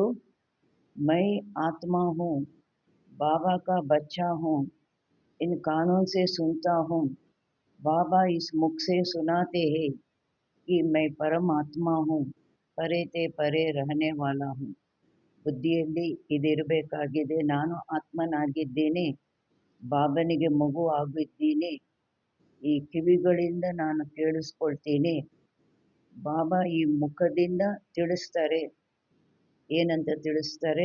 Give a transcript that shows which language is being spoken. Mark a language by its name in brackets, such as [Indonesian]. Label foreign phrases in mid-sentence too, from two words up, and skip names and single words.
[Hindi] मैं आत्मा हूँ, बाबा का बच्चा हूँ, इन कानों से सुनता हूँ, बाबा इस मुख से सुनाते हैं कि मैं परमात्मा हूँ, परे ते परे रहने वाला हूँ. [Kannada] ಬುದ್ಧಿಯಲ್ಲಿ ಇದಿರಬೇಕಾಗಿದೆ. ನಾನು ಆತ್ಮನಾಗಿದ್ದೇನೆ, ಬಾಬನಿಗೆ ಮಗು ಆಗಿದ್ದೀನಿ, ಈ ಕಿವಿಗಳಿಂದ ನಾನು ಕೇಳಿಸ್ಕೊಳ್ತೀನಿ, ಬಾಬಾ ಈ ಮುಖದಿಂದ ತಿಳಿಸ್ತಾರೆ. ಏನಂತ ತಿಳಿಸ್ತಾರೆ?